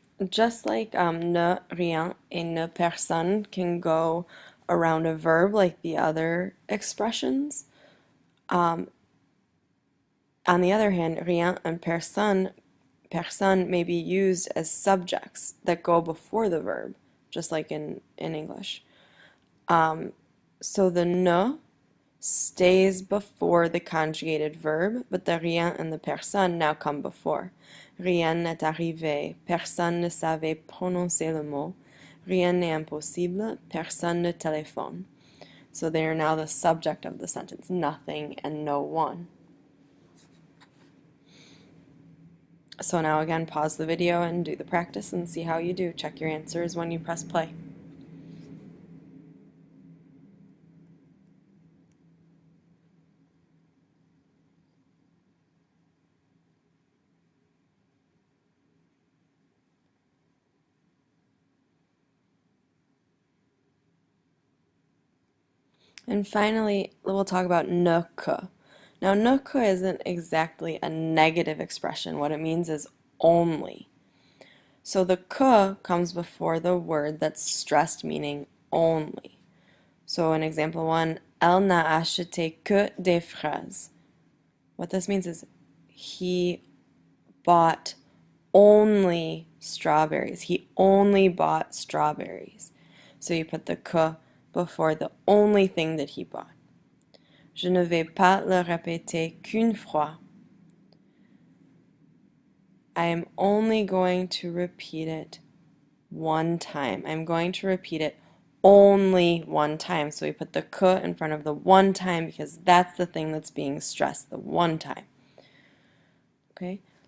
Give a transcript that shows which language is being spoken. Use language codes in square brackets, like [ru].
[en] Just like ne, rien, and ne personne can go around a verb like the other expressions, on the other hand, rien and personne may be used as subjects that go before the verb, just like in English. So the ne stays before the conjugated verb, but the rien and the personne now come before. [fr] Rien n'est arrivé, personne ne savait prononcer le mot. Rien n'est impossible, personne ne téléphone. [en] So they are now the subject of the sentence, nothing and no one. So now again, pause the video and do the practice and see how you do. Check your answers when you press play. And finally, we'll talk about ne que. Now, ne que isn't exactly a negative expression. What it means is only. So the que comes before the word that's stressed, meaning only. So in example 1, [fr] elle n'a acheté que des fraises. [en] What this means is he bought only strawberries. He only bought strawberries. So you put the que before the only thing that he bought. [fr] Je ne vais pas le répéter qu'une fois. [en] I am only going to repeat it one time. I'm going to repeat it only one time. So we put the que in front of the one time because that's the thing that's being stressed, the one time. Okay?